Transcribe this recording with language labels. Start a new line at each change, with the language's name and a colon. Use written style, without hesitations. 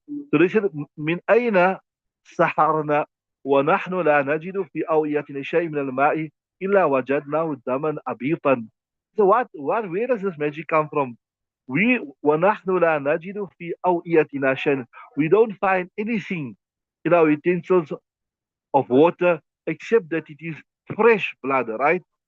English: So they said,
Arabic: من أين سحرنا ونحن لا نجد في أوعيتنا شيء من الماء إلا وجدناه دما أبيضا.
English: So where does this magic come from?
Arabic: ونحن لا نجد في أوعيتنا شيء.
English: We don't find anything in our utensils of water except that it is fresh blood, right?